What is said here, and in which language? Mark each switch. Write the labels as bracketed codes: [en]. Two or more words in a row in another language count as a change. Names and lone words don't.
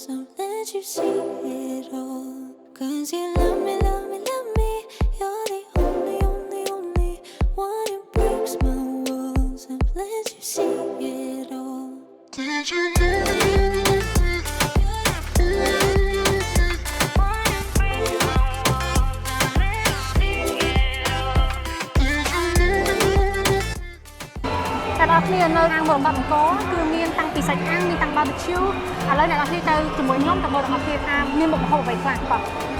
[en] I'll let you see it all. 'Cause you love me, love me, love me. You're the only, only, only one who breaks my walls. I'll let you see it all. Did you know? [km] អ្នកនរគ្នានៅហាងមរកតអង្គរគឺមានតាំងពីសាច់អាំងមានតាំង barbecue ឥឡូវអ្នកនរគ្នាទៅជាមួយខ្ញុំទៅមើលទាំងអស់គ្នាថាមានមុខម្ហូបអ្វីខ្លះបាទ